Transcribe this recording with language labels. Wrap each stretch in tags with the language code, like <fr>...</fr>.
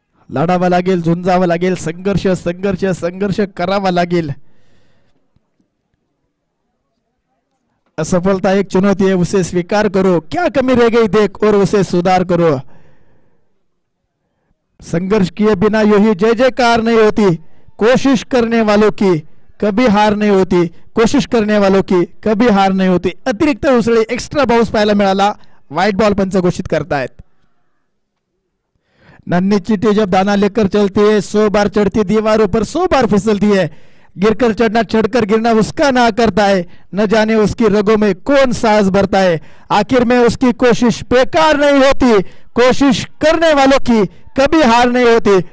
<mr>लढावं लागेल. झुंजावं लागेल. संघर्ष संघर्ष संघर्ष करावा लागेल.</mr> <hi>असफलता एक चुनौती है उसे स्वीकार करो. क्या कमी रह गई देख और उसे सुधार करो. संघर्ष किए बिना यू ही जय जयकार नहीं होती. कोशिश करने वालों की कभी हार नहीं होती. कोशिश करने वालों की कभी हार नहीं होती.</hi> <mr>अतिरिक्त उसळी एक्स्ट्रा बाउंस पाहायला मिळाला. व्हाइट बॉल पंच घोषित करतायत.</mr> <hi>नन्ही चींटी जब दाना लेकर चलती है 100 बार चढ़ती दीवारों पर 100 बार फिसलती है. गिरकर चढ़ना चढ़कर गिरना उसका ना करता है. न जाने उसकी रगों में कौन सांस भरता है. आखिर में उसकी कोशिश बेकार नहीं होती. कोशिश करने वालों की कभी हार नहीं होती.</hi>